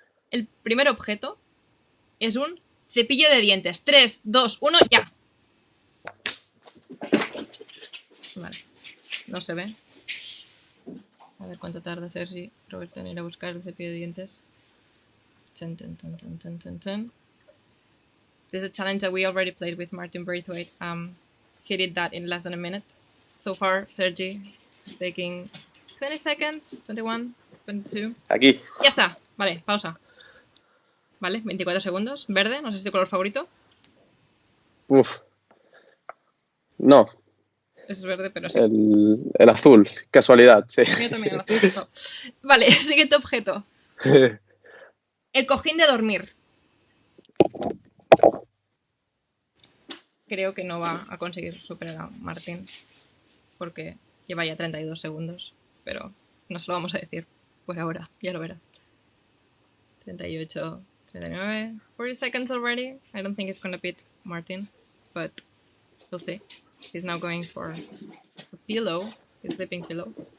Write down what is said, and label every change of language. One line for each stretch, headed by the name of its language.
Spanish: El primer objeto es un cepillo de dientes. 3, 2, 1, ya. Vale. No se ve. A ver cuánto tarda Sergi Roberto en ir a buscar el cepillo de dientes. Ten, ten, ten, ten, ten, ten, ten.
English: This is a challenge that we already played with Martin Braithwaite. He did that in less than a minute. So far, Sergi is taking 20 seconds, 21, 22.
Spanish: Aquí. Ya está. Vale, pausa. Vale, 24 segundos. Verde, no sé si es tu color favorito. Uf. No, Es verde, pero sí. el azul. Casualidad, sí. Mío también el azul. No. Vale, siguiente objeto. El cojín de dormir. Creo que no va a conseguir superar a Martín porque lleva ya 32 segundos, pero no se lo vamos a decir por ahora, ya lo verá.
English: 38, 39, 40 seconds already. I don't think it's gonna beat Martin, but we'll see. He's now going for a pillow, his sleeping pillow.